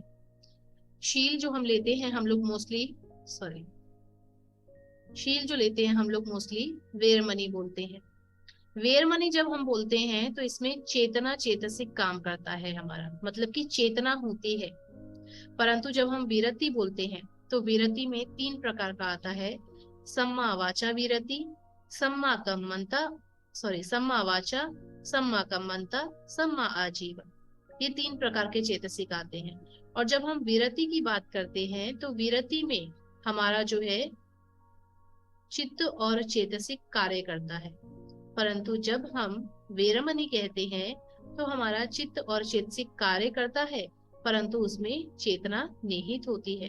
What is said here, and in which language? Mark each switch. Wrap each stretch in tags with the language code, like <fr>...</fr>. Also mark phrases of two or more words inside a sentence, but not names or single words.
<hi>शील जो हम लेते हैं हम लोग मोस्टली, सॉरी, शील जो लेते हैं हम लोग मोस्टली वेरमणि बोलते हैं। वेरमणि जब हम बोलते हैं तो इसमें चेतना चेतसिक काम करता है हमारा, मतलब कि चेतना होती है। परंतु जब हम विरति बोलते हैं तो विरति में 3 प्रकार का आता है,</hi> <pi>सम्मा वाचा विरति, सम्मा कम्मंता, सम्मा वाचा, सम्मा कम्मंता, सम्मा आजीव,</pi> <hi>ये 3 प्रकार के चेतसिक आते हैं। और जब हम विरति की बात करते हैं तो विरति में हमारा जो है चित्त और चेतसिक कार्य करता है, परंतु जब हम वेरमणि कहते हैं तो हमारा चित्त और चेतसिक कार्य करता है, परंतु उसमें चेतना निहित होती है।</hi>